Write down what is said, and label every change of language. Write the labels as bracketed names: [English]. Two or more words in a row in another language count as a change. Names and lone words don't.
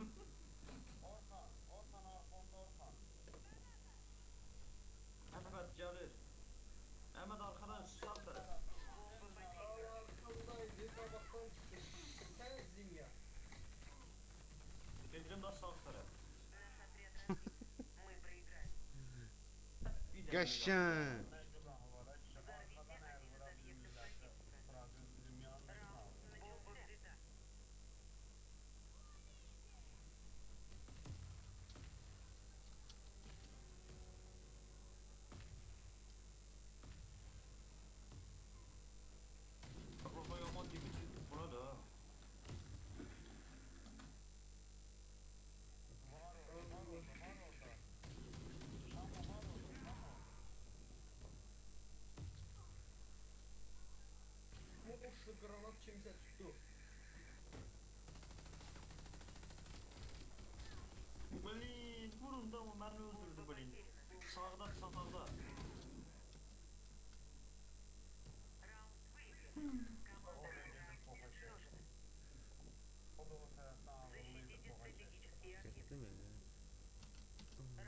[Azerbaijani] Orhan Orhan. Əhməd gəlir. Əhməd arxadan sağ tərəf. Sen Zimya. Gedirəm də sağ tərəf. [Russian] Наш отряд разбит. Мы проиграли. [Azerbaijani] Bir dənə Qəşəng. [Russian] Взорвите один из объектов противника. Бомба взята. [Azerbaijani] Baba yaman demir. Buna da. Bu uçlu granat kimsə tutdu. Blin, vurun da o məni öldürdü blin. Sağda. [Russian] Раунд выигран. Команда врага уничтожена. Защитите стратегические объекты.